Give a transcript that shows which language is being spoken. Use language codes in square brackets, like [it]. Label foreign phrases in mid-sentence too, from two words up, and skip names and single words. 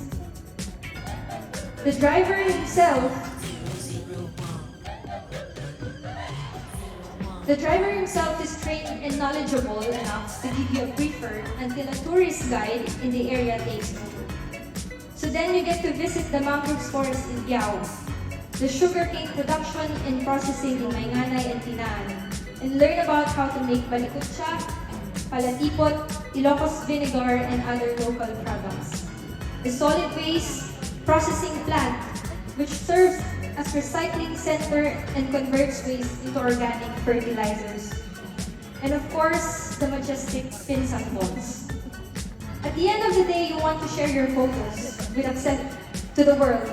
[en] The driver himself is trained and knowledgeable enough to give you a briefer until a tourist guide in the area takes you. So then you get to visit the mangrove forest in Biao, the sugarcane production and processing in Maynganay and Tinaan, and learn about how to make balikutsa, palatipot, Ilocos vinegar, and other local products. The solid waste processing plant, which serves as recycling center and converts waste into organic fertilizers. And of course, the majestic Pinsan Falls. At the end of the day, you want to share your photos with access to the world.